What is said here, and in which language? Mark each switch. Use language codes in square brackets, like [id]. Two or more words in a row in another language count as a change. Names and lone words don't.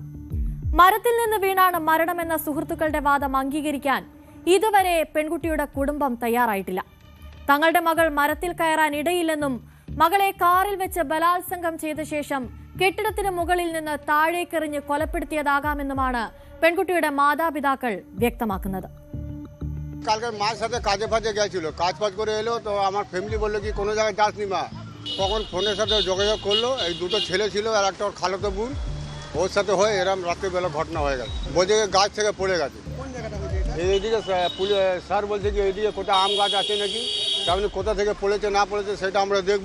[ml] മരത്തിൽ നിന്ന് വീണാണ് മരണമെന്ന സുഹൃത്തുക്കളുടെ വാദം അംഗീകരിക്കാൻ ഇതുവരെ പെൺകുട്ടിയുടെ കുടുംബം തയ്യാറായിട്ടില്ല. തങ്ങളുടെ മകൾ മരത്തിൽ കയറാൻ ഇടയില്ലെന്നും മകളെ കാറിൽ വെച്ച് ബലാത്സംഗം ചെയ്ത ശേഷം കെട്ടിടത്തിന് മുകളിൽ നിന്ന് താഴേക്കെറിഞ്ഞ് കൊലപ്പെടുത്തിയതാകാമെന്നുമാണ് പെൺകുട്ടിയുടെ മാതാപിതാക്കൾ വ്യക്തമാക്കുന്നത്. [bn] কালকে মার সাথে কাজে ফাজে গেছিল, কাজ ফাজ করে এলো তো আমার ফ্যামিলি বললো কি কোনো জায়গায় যাসনি মা। তখন ফোনের সাথে যোগাযোগ করলো, এই 2টো ছেলে ছিল আর একটা ওর খালাতো বোন, ওর সাথে হয়ে এরম রাত্রিবেলা ঘটনা হয়ে গেছে। বলছে গাছ থেকে পড়ে গেছে। এইদিকে স্যার বলছে কি এইদিকে কোথাও আম গাছ আছে নাকি, আপনি কোথা থেকে পড়েছে না পড়েছে সেটা আমরা দেখবো।